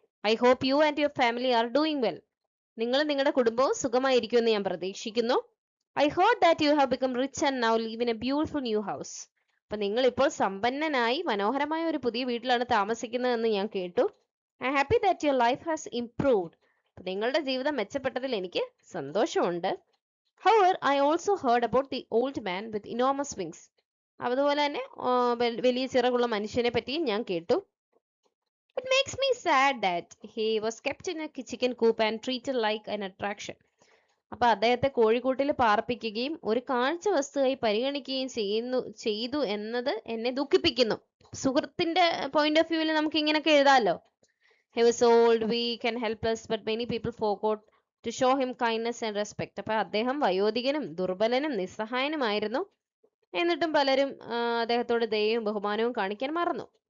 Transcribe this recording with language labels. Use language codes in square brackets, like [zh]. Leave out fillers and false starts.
[en] I hope you and your family are doing well. [ml] നിങ്ങൾ നിങ്ങളുടെ കുടുംബവും സുഖമായിരിക്കുമെന്ന് ഞാൻ പ്രതീക്ഷിക്കുന്നു. [en] I heard that you have become rich and now live in a beautiful new house. [ml] അപ്പൊ നിങ്ങൾ ഇപ്പോൾ സമ്പന്നനായി മനോഹരമായ ഒരു പുതിയ വീട്ടിലാണ് താമസിക്കുന്നതെന്ന് ഞാൻ കേട്ടു. [en] I happy that your life has improved. [ml] നിങ്ങളുടെ ജീവിതം മെച്ചപ്പെട്ടതിൽ എനിക്ക് സന്തോഷമുണ്ട്. [en] However, I also heard about the old man with enormous wings. [ml] അതുപോലെ തന്നെ വലിയ ചിറകുള്ള മനുഷ്യനെ പറ്റിയും ഞാൻ കേട്ടു. [en] It makes me sad that he was kept in a chicken coop and treated like an attraction. [ml] അപ്പൊ അദ്ദേഹത്തെ കോഴിക്കൂട്ടിൽ പാർപ്പിക്കുകയും ഒരു കാഴ്ച വസ്തുവായി പരിഗണിക്കുകയും ചെയ്തു എന്നത് എന്നെ ദുഃഖിപ്പിക്കുന്നു. സുഹൃത്തിന്റെ [en] point of വ്യൂവിൽ [ml] നമുക്ക് ഇങ്ങനെയൊക്കെ എഴുതാമല്ലോ. [en] He was old, weak and helpless, but many people forgot to show him kindness and respect. [ml] അപ്പൊ അദ്ദേഹം വയോധികനും ദുർബലനും നിസ്സഹായനുമായിരുന്നു. എന്നിട്ടും പലരും അദ്ദേഹത്തോട് ദയയും ബഹുമാനവും കാണിക്കാൻ മറന്നു.